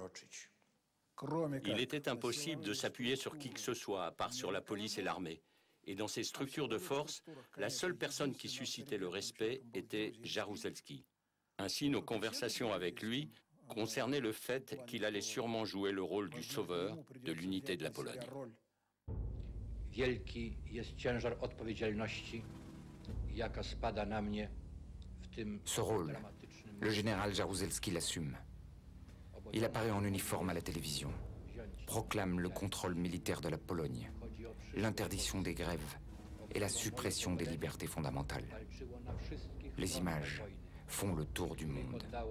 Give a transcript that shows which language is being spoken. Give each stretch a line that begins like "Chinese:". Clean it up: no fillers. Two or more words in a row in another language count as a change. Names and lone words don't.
French: Il était impossible de s'appuyer sur qui que ce soit, à part sur la police et l'armée. Et dans ces structures de force, la seule personne qui suscitait le respect était Jaruzelski. Ainsi, nos conversations avec lui concernaient le fait qu'il allait sûrement jouer le rôle du sauveur de l'unité de la Pologne.
Polish: Wielki jest ciężar odpowiedzialności, jaka spada na mnie w tym.
French: Ce rôle, le général Jaruzelski l'assume. Il apparaît en uniforme à la télévision, proclame le contrôle militaire de la Pologne, l'interdiction des grèves et la suppression des libertés fondamentales. Les images font le tour du monde.